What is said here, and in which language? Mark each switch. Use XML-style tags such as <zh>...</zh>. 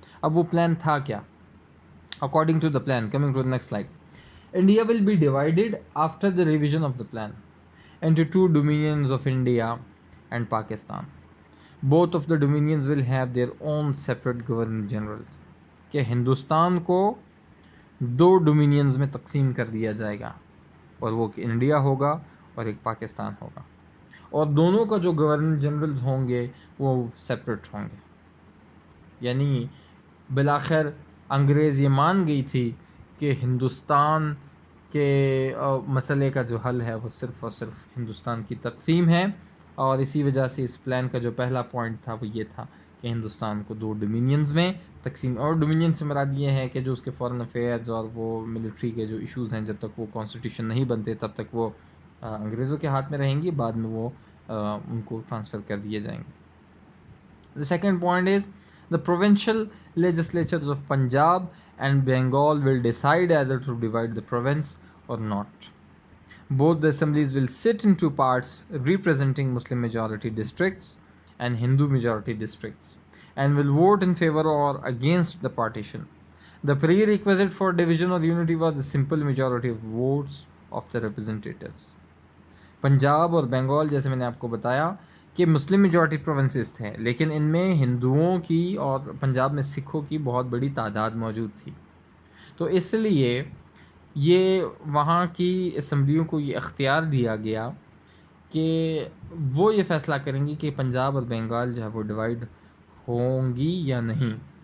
<ur>اب وہ پلان تھا کیا؟</ur> <en>According to the plan, coming to the next slide, India will be divided after the revision of the plan into two dominions of India and Pakistan. Both of the dominions will have their own separate governor general.</en> <ur>کہ ہندوستان کو 2 ڈومینینز میں تقسیم کر دیا جائے گا, اور وہ کہ انڈیا ہوگا اور ایک پاکستان ہوگا, اور دونوں کا جو گورنر جنرل ہوں گے وہ سیپریٹ ہوں گے. یعنی بالآخر انگریز یہ مان گئی تھی کہ ہندوستان کے مسئلے کا جو حل ہے وہ صرف اور صرف ہندوستان کی تقسیم ہے, اور اسی وجہ سے اس پلان کا جو پہلا پوائنٹ تھا وہ یہ تھا کہ ہندوستان کو 2 ڈومینینز میں تقسیم. اور ڈومینین سے مراد یہ ہے کہ جو اس کے فارن افیئرز اور وہ ملٹری کے جو ایشوز ہیں, جب تک وہ کانسٹیٹیوشن نہیں بنتے تب تک وہ انگریزوں کے ہاتھ میں رہیں گی, بعد میں وہ ان کو ٹرانسفر کر دیے جائیں گے.</ur> <en>The second point is the provincial legislatures of Punjab and Bengal will decide either to divide the province or not. Both the assemblies will sit in 2 parts representing Muslim majority districts and Hindu majority districts, and will vote in favor or against the partition. The prerequisite for division or unity was the simple majority of votes of the representatives.</en> <ur>Punjab اور بنگال, جیسے میں نے آپ کو بتایا کہ مسلم majority provinces تھے, لیکن ان میں ہندوؤں کی اور پنجاب میں سکھوں کی بہت بڑی تعداد موجود تھی. تو اس لیے یہ وہاں کی اسمبلیوں کو یہ اختیار دیا گیا کہ وہ یہ فیصلہ کریں گی کہ پنجاب اور بنگال جو ہے وہ ڈیوائڈ ہوں گی یا نہیں,</ur>